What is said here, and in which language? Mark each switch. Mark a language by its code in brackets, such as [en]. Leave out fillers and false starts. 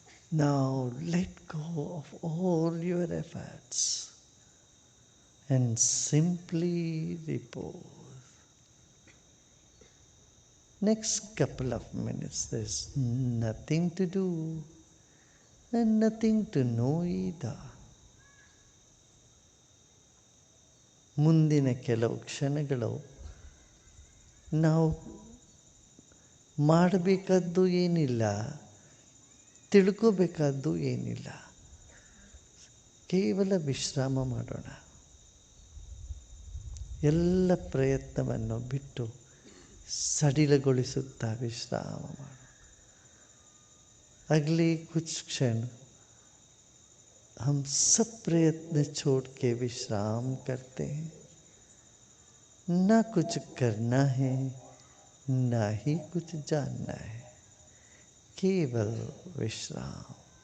[en] Now let go of all your efforts and simply repose. Next couple of minutes, there's nothing to do and nothing to know either. [kn] ಮುಂದಿನ ಕೆಲವು ಕ್ಷಣಗಳು ನಾವು ಮಾಡಬೇಕಾದ್ದು ಏನಿಲ್ಲ, ತಿಳ್ಕೋಬೇಕಾದ್ದು ಏನಿಲ್ಲ, ಕೇವಲ ವಿಶ್ರಾಮ ಮಾಡೋಣ. ಎಲ್ಲ ಪ್ರಯತ್ನವನ್ನು ಬಿಟ್ಟು ಸಡಿಲಗೊಳಿಸುತ್ತಾ ವಿಶ್ರಾಮ ಮಾಡೋಣ. [hi] अगले कुछ क्षण हम सब प्रयत्न छोड़ के विश्राम करते हैं. ना कुछ करना है, ना ही कुछ जानना है, केवल विश्राम।